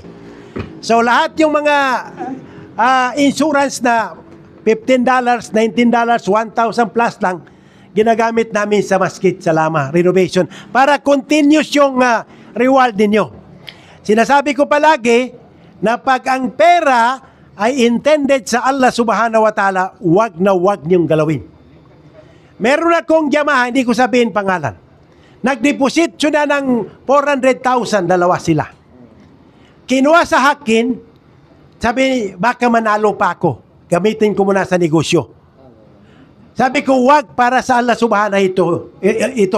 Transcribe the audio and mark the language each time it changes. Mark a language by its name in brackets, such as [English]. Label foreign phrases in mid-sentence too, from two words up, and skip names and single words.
[Filipino] So, lahat yung mga insurance na $15, $19, 1,000 plus lang, ginagamit namin sa masjid, sa Lama, renovation, para continuous yung reward ninyo. Sinasabi ko palagi na pag ang pera ay intended sa [Arabic] الله سبحانه وتعالى, [Filipino] wag na wag niyong galawin. Meron akong Yamaha, hindi ko sabihin pangalan. Nag-deposit siya na ng 400,000, dalawa sila. Kinuha sa hakin, sabi, baka manalo pa ako. Gamitin ko muna sa negosyo. Sabi ko, wag para sa [Arabic] الله سبحانه [Filipino] ito.